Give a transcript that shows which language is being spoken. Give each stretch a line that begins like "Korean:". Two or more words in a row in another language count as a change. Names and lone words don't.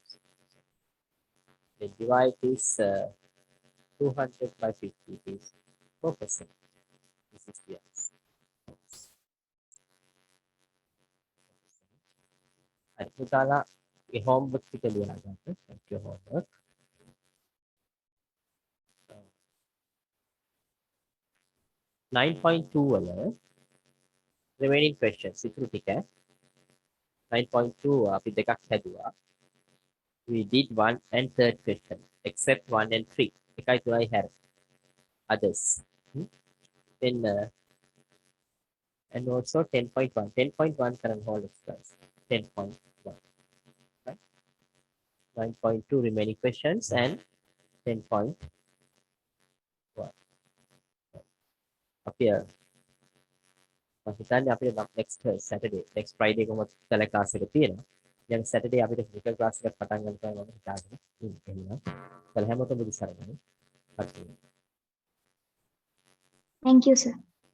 English: Then divide this 200 by 50 is 4%. This is the answer.
Sinhala: පුතාලා ඒ homework ටික ලියා ගන්න.
English: Thank you homework.
Sinhala: 9.2 වල
English: remaining questions
Sinhala: ඉතුරු ටික 9.2 අපි දෙකක් හැදුවා.
English: We did 1 and 3rd question except 1 and 3.
Sinhala: එකයි තුනයි හැර.
English: Others. Then and also 10.1. 10.1 current whole exercise. 10.1. Right? 9.2 remaining questions and 10.1. Appear.
Sinhala: හිතන්නේ අපිට
English: next Saturday, next Friday
Sinhala: කොහොමද කල ක්ලාස් එක තියෙනවා. දැන් Saturday අපිට
English: physical class
Sinhala: එකක් පටන් ගන්න තමයි මම හිතාගෙන ඉන්නවා. කල හැමෝටම බුදු සරණයි.
English: Thank you, sir.